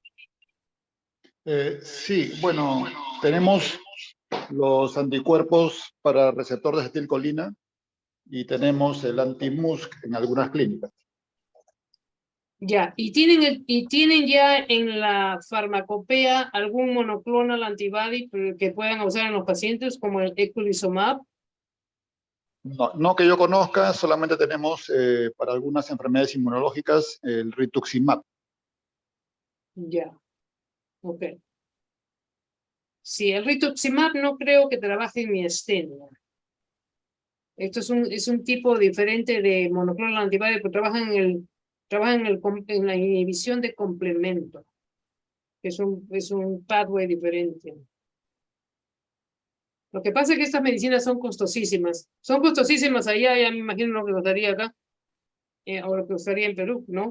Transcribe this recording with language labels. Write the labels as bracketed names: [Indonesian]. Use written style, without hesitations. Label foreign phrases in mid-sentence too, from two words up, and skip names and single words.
[Spanish] Sí, bueno, tenemos los anticuerpos para receptor de acetilcolina y tenemos el anti-MuSK en algunas clínicas. Ya, ¿y tienen ya en la farmacopea algún [English] monoclonal antibody [Spanish] que puedan usar en los pacientes como el eculizumab? No que yo conozca, solamente tenemos para algunas enfermedades inmunológicas el rituximab. Ya, ok. Sí, el rituximab no creo que trabaje en miastenia. Esto es un tipo diferente de [English] monoclonal antibody, [Spanish] pero trabaja en la inhibición de complemento, que es un pathway diferente. Lo que pasa es que estas medicinas son costosísimas. Son costosísimas allá, ya me imagino lo que costaría acá, o lo que costaría en Perú, ¿no?